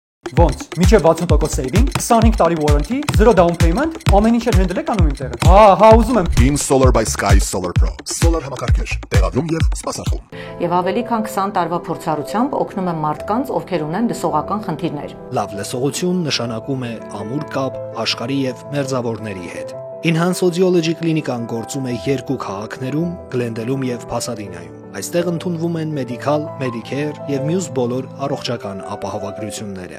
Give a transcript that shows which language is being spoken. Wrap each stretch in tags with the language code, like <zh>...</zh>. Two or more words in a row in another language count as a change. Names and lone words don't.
<hy>Ոնց։ Միջև 60% saving, 25 տարի warranty, 0</hy> <en>down payment,</en> <hy>ամեն ինչ հենդլ եք անում իմ տեղը։ Հա, ուզում եմ։ Beam Solar by Sky Solar Pro։ Solar համակարգեր, տեղադրում եւ սպասարկում։ Եվ ավելի քան 20 տարվա փորձառությամբ օգնում եմ մարդկանց, ովքեր ունեն լսողական խնդիրներ։ Լավ լսողություն նշանակում է ամուր կապ աշխարհի եւ մերձավորների հետ։ Enhance Audiology կլինիկան գործում է 2 քաղաքներում՝ Գլենդելում եւ Փասադինայում։ Այստեղ ընդունվում են մեդիկալ, Medicare եւ մյուս բոլոր առողջական ապահովագրությունները։</hy>